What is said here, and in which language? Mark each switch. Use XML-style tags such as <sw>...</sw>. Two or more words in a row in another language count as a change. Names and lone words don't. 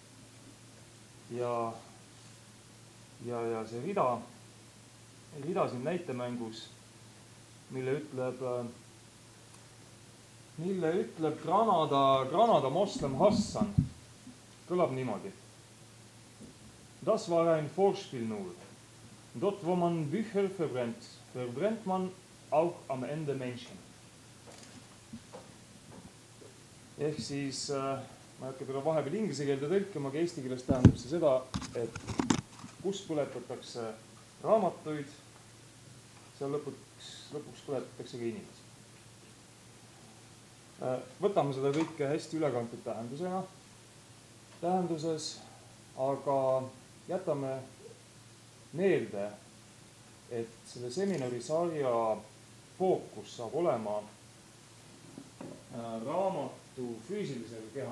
<et>Ja see rida siin näitemängus, mille ütleb Granada moslem Hassan, kõlab niimoodi.</et> <de>Das war ein Vorspiel nur. Dort, wo man Bücher verbrennt, verbrennt man auch am Ende Menschen.</de> <et>Ehk siis, ma ei hakka teda vahepeal inglise keelde tõlkima, aga eesti keeles tähendab see seda, et kus põletatakse raamatuid, seal lõpuks põletatakse ka inimesi. Võtame seda kõike hästi ülekantud tähenduses, aga jätame meelde, et selle seminarisarja fookus saab olema raamatu füüsilisel kehal.</et>